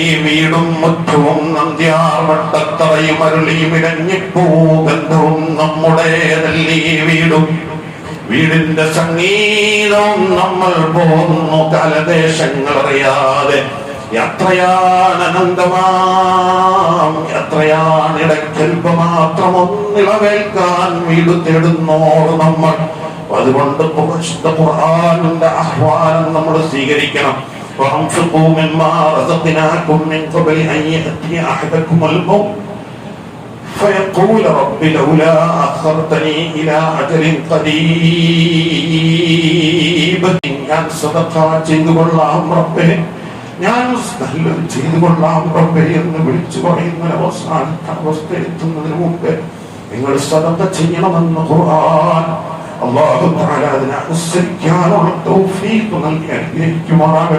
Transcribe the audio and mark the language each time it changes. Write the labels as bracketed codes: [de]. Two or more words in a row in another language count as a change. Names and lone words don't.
[ml] വീടും മുറ്റവും നന്ദ്യാർവട്ടത്തറയും അരുളിയും ഇടഞ്ഞിപ്പൂ ഗന്ധവും നമ്മുടെ തല്ലി വീടും വീടിന്റെ സംഗീതവും നമ്മൾ പോകുന്നു കാലദേശങ്ങൾ അറിയാതെ എത്രയാണ് അനന്തമാം, എത്രയാണ് ഇടയ്ക്കൽപ്പ മാത്രം ഒന്നിളവേൽക്കാൻ വീട് തേടുന്നോട് നമ്മൾ. അതുകൊണ്ട് ഖുർആനിന്റെ ആഹ്വാനം നമ്മൾ സ്വീകരിക്കണം. [ar] وأنفقوا مما رزقناكم من قبل أن يأتي أحدكم الموت فيقول رب لولا أخرتني إلى أجل قريب. [ml] ഞാൻ സദഖ ചെയ്തു കൊള്ളാം റബ്ബേ, ഞാൻ നല്ലത് ചെയ്തു കൊള്ളാം റബ്ബേ എന്ന് വിളിച്ചു പറയുന്ന അവസാനത്തെ അവസ്ഥ എത്തുന്നതിന് മുമ്പേ നിങ്ങൾ സദഖ ചെയ്യണമെന്ന് ഖുർആൻ. അല്ലാഹു തആല അതിനെ അനുസരിക്കാനുള്ള തൗഫീഖ് നൽകി അനുഗ്രഹിക്കുമാറാകട്ടെ.